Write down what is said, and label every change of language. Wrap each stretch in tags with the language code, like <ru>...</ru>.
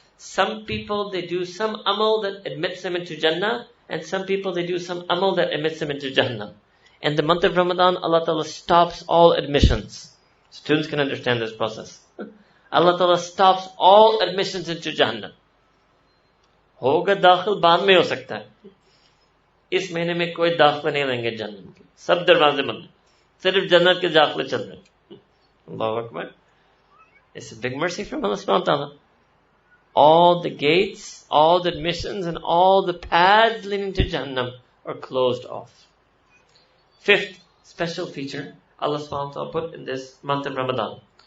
<en>Some people, they do some amal that admits them into Jannah, and some people, they do some amal that admits them into Jahannam. In the month of Ramadan, Allah Ta'ala stops all admissions. Students can understand this process. Allah Ta'ala stops all admissions into Jahannam.</en> <hi>होगा दाखिल बाद में हो सकता है, इस महीने में कोई दाखिला नहीं लेंगे जन्नत के, सब दरवाजे बंद, सिर्फ जन्नत के दाखिले चल रहे हैं।</hi> <ar>Allahu Akbar.</ar> <en>It's a big mercy from Allah Subhanahu Wa Ta'ala. All the gates, all the admissions, and all the paths leading to Jahannam are closed off. Fifth special feature Allah subhanahu wa ta'ala put in this month of Ramadan.</en>